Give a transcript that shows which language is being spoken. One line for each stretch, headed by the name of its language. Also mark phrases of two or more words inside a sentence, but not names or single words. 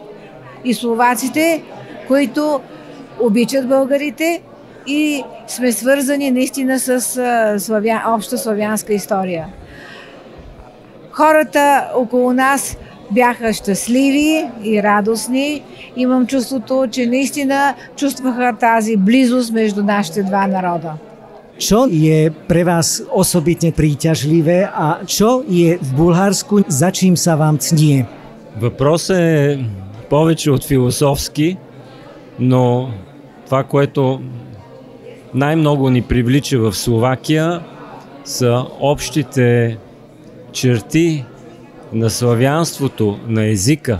Bulgarian: И словаците, които обичат българите и сме свързани наистина с обща славянска история. Хората около нас бяха щастливи и радостни. Имам чувството, че наистина чувстваха тази близост между нашите два народа.
Slovak: Čo je pre vás osobitne príťažlivé a čo je v Bulharsku, za čím sa vám cnie?
Bulgarian: Въпросът е повече от философски, но това, което най-много ни привлича в Словакия, са общите черти на славянството, на езика.